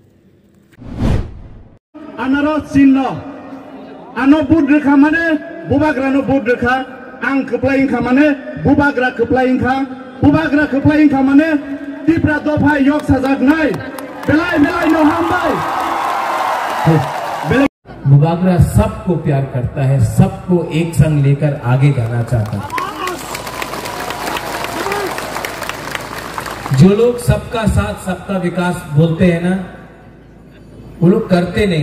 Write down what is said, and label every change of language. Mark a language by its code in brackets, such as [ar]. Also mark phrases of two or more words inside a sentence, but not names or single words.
[trp] anaro sinno ano budrekha mane bubagra no budrekha ang kplaing kha mane bubagra kplaing kha mane tipra dofa yok sajak nai belai no hambai [hi] बुबागरा सबको प्यार करता है, सबको एक संग लेकर आगे जाना चाहता है। जो लोग सबका साथ सबका विकास बोलते हैं ना, वो लोग करते नहीं।